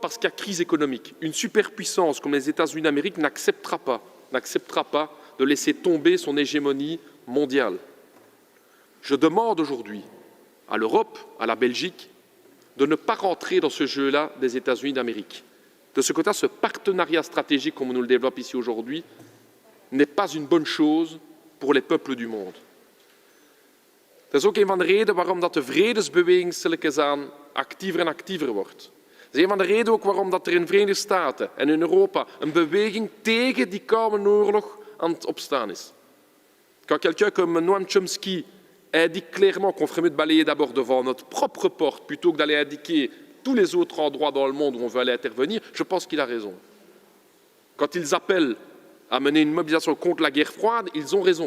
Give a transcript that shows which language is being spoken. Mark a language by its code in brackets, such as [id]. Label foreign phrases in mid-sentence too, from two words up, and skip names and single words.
[fr] Parce qu'il y a crise économique. Une superpuissance comme les États-Unis d'Amérique n'acceptera pas de laisser tomber son hégémonie mondiale. Je demande aujourd'hui à l'Europe, à la Belgique, de ne pas rentrer dans ce jeu-là des États-Unis d'Amérique. De ce côté, ce partenariat stratégique, comme on nous le développe ici aujourd'hui, n'est pas une bonne chose pour les peuples du monde. [nl] Dat is ook een van de redenen waarom dat de vredesbeweging stilletjes aan actiever en actiever wordt. Dat is een van de redenen ook waarom dat er in de Verenigde Staten en in Europa een beweging tegen die koude oorlog aan het opstaan is. [fr] Quand quelqu'un comme Noam Chomsky indique clairement qu'on ferait mieux de balayer d'abord devant notre propre porte plutôt que d'aller indiquer tous les autres endroits dans le monde où on veut aller intervenir, je pense qu'il a raison. Quand ils appellent à mener une mobilisation contre la guerre froide, ils ont raison.